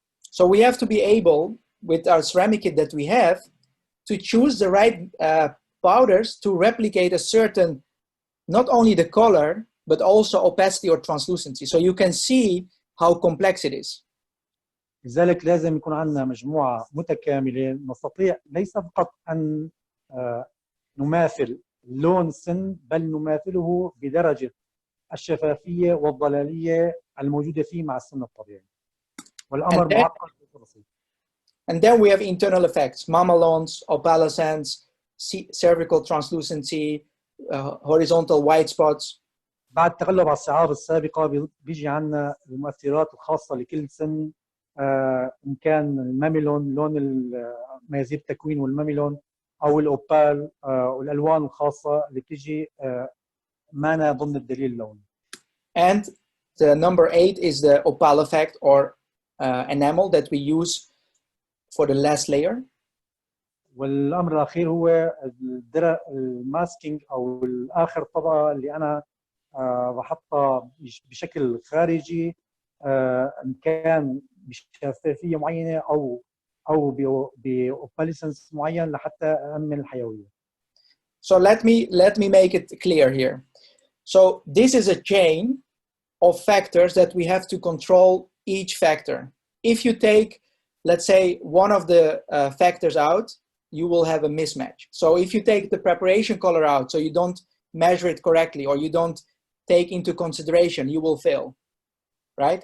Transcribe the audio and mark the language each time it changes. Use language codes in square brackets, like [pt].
[en] So we have to be able, with our ceramic kit that we have, to choose the right powders to replicate a certain, not only the color, but also opacity or translucency. So you can see how complex it is. [ar] لذلك لازم يكون عندنا مجموعة متكاملة نستطيع ليس فقط أن نماثل لون السن، بل نماثله بدرجة الشفافية والضلالية الموجودة فيه مع السن الطبيعي. والأمر معقد وبسيط. [en] And then we have internal effects: mamelons, opalescence, cervical translucency, horizontal white spots. [ar] بعد التغلب على الصعاب السابقة بيجي عندنا المؤثرات الخاصة لكل سن، إن كان الماميلون لون ميزيب التكوين والماميلون أو الأوبال والألوان الخاصة اللي بتيجي معنا ضمن الدليل اللوني. [en] And the number 8 is the opal effect or enamel that we use for the last layer. [ar] والأمر الأخير هو الماسكينج أو الآخر طبقة اللي أنا بحطها بشكل خارجي، إن كان بشفافية معينة أو بأوباليسنس معين لحتى أأمن الحيوية. [en] So let me make it clear here. So this is a chain of factors that we have to control each factor. If you take, let's say, one of the factors out, you will have a mismatch. So if you take the preparation color out, so you don't measure it correctly or you don't take into consideration, you will fail, right?